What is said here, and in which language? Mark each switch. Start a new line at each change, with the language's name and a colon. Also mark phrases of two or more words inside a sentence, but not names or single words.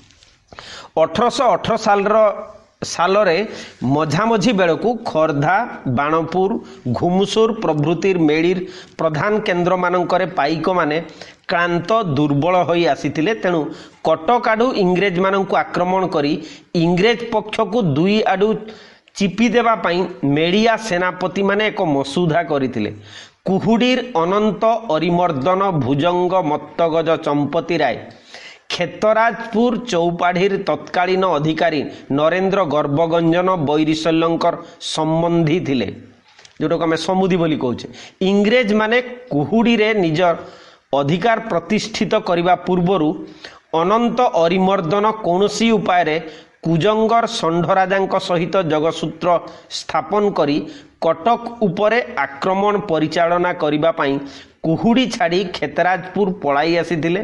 Odia: 1818 ସାଲରେ ମଝାମଝି ବେଳୁ ଖୋର୍ଦ୍ଧା ବାଣପୁର ଘୁମୁସର ପ୍ରଭୃତିର ମେଳିର ପ୍ରଧାନ କେନ୍ଦ୍ର ମାନଙ୍କରେ ପାଇକ ମାନେ କ୍ରାନ୍ତ ଦୁର୍ବଳ ହୋଇ ଆସିଥିଲେ। ତେଣୁ କଟକ ଆଡୁ ଇଂରେଜ ମାନଙ୍କୁ ଆକ୍ରମଣ କରି ଇଂରେଜ ପକ୍ଷ କୁ ଦୁଇ ଆଡୁ ଚିପି ଦେବା ପାଇଁ ମେଳିଆ ସେନାପତି ମାନେ ଏକ ମସୁଧା କରିଥିଲେ। କୁହୁଡ଼ିର ଅନନ୍ତ ଅରିମର୍ଦ୍ଦନ ଭୁଜଙ୍ଗ ମତ୍ତଗଜ ଚମ୍ପତି ରାୟ ଖେତରାଜପୁର ଚଉପାଢ଼ିର ତତ୍କାଳୀନ ଅଧିକାରୀ ନରେନ୍ଦ୍ର ଗର୍ଭଗଞ୍ଜନ ବୈରିଶଲ୍ୟଙ୍କର ସମ୍ବନ୍ଧୀ ଥିଲେ, ଯାହା କୁ ଆମେ ସମୁଦି ବୋଲି କହୁଛେ। ଇଂରେଜ ମାନେ କୁହୁଡ଼ି ରେ ନିଜର ଅଧିକାର ପ୍ରତିଷ୍ଠିତ କରିବା ପୂର୍ବରୁ ଅନନ୍ତ ଅରିମର୍ଦ୍ଦନ କୌଣସି ଉପାୟ ରେ କୁଜଙ୍ଗର ଷଣ୍ଢରାଜାଙ୍କ ସହିତ ଯୋଗସୂତ୍ର ସ୍ଥାପନ କରି କଟକ ଉପରେ ଆକ୍ରମଣ ପରିଚାଳନା କରିବା ପାଇଁ କୁହୁଡ଼ି ଛାଡ଼ି ଖେତରାଜପୁର ପଳାଇ ଆସିଥିଲେ।